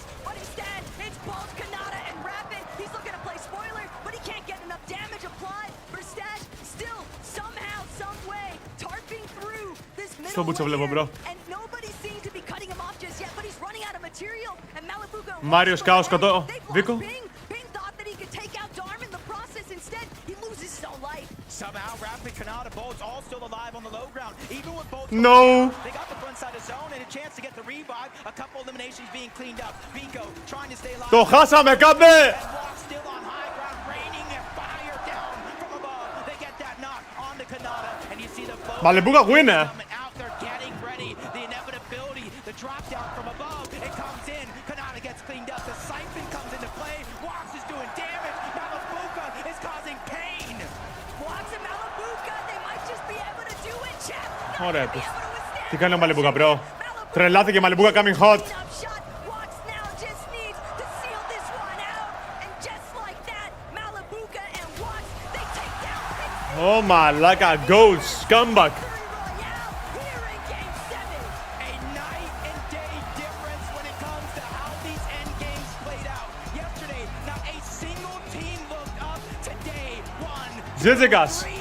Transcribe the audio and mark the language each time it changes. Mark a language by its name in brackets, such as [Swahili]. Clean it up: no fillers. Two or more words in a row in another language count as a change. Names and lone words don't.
[English] But instead, it's both Kanata and Rapid. He's looking to play spoiler, but he can't get enough damage applied. Mustache still, somehow, some way, tarping through this middle layer, and nobody seems to be cutting him off just yet, but he's running out of material, and Malibuco... Μάριος Κάος κοτώ. Βίκο. Bing thought that he could take out Dharm in the process. Instead, he loses his own life. Somehow, Rapid, Kanata, both all still alive on the low ground. Even with both... No! They got the front side of zone and a chance to get the revive. A couple eliminations being cleaned up. Vico trying to stay alive. [Greek] Το χάσαμε, κάμπε! [English] Still on high ground, raining and fire down from above. They get that knock on the Kanata, and you see the boat Μαλιμπούκα winner. out there getting ready. The inevitability, the drop down from above. It comes in. Kanata gets cleaned up. The siphon comes into play. Wax is doing damage. Malibuca is causing pain. Wax and Malibuca, they might just be able to do it, chat. [Greek] Ωραία τους. Τι κάνει ο Μαλιμπούκα, bro. Τρελάθηκε Μαλιμπούκα [English] coming hot. Oh, μαλάκα, goals, comeback. Ζέτζεκας.